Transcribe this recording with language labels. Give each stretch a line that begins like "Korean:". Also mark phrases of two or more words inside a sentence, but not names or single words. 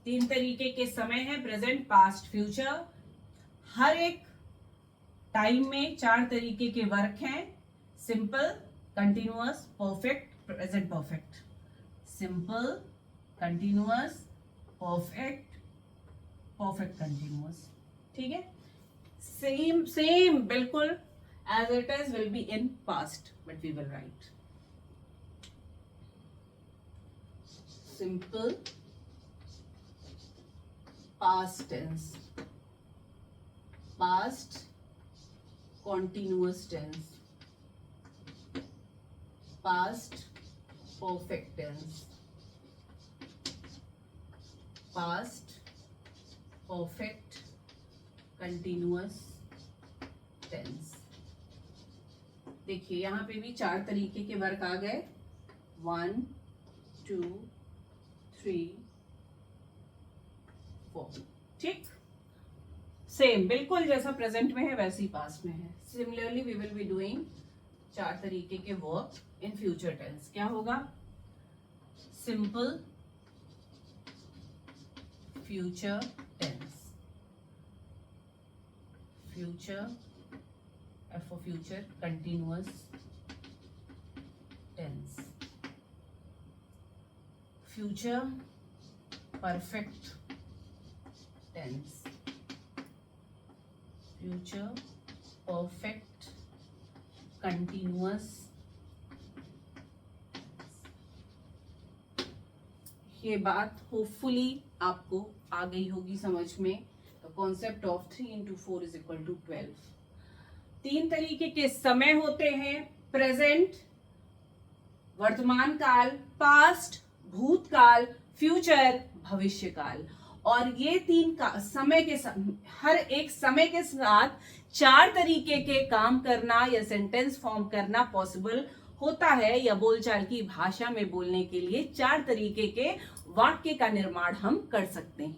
Hindi: तीन तरीके के समय है,
English: present, past, future.
Hindi: हर एक टाइम में चार तरीके के वर्क हैं,
English: simple, continuous, perfect, present perfect. simple, continuous, perfect, perfect continuous.
Hindi: ठीक है,
English: same same बिल्कुल as it is will be in past, but we will write सिंपल past tense, past continuous tense, past perfect tense, past perfect continuous tense।
Hindi: देखिए यहां पे भी चार तरीके के वर्क आ गए, 1 2 3 4। ठीक, सेम बिल्कुल जैसा प्रेजेंट में है वैसे ही पास्ट में है।
English: similarly we will be doing
Hindi: चार तरीके के
English: work in future tense.
Hindi: क्या होगा?
English: simple future tense, future, F for future, continuous tense, future perfect tense, future perfect continuous.
Hindi: ये बात होपफुली आपको आ गई होगी समझ में।
English: the concept of 3 into 4 is equal to 12।
Hindi: तीन तरीके के समय होते हैं, प्रेजेंट वर्तमान काल, पास्ट भूतकाल, फ्यूचर भविष्य काल। और ये तीन समय के हर एक समय के साथ चार तरीके के काम करना या
English: sentence form
Hindi: करना पॉसिबल होता है, या बोलचाल की भाषा में बोलने के लिए चार तरीके के वाक्य का निर्माण हम कर सकते हैं।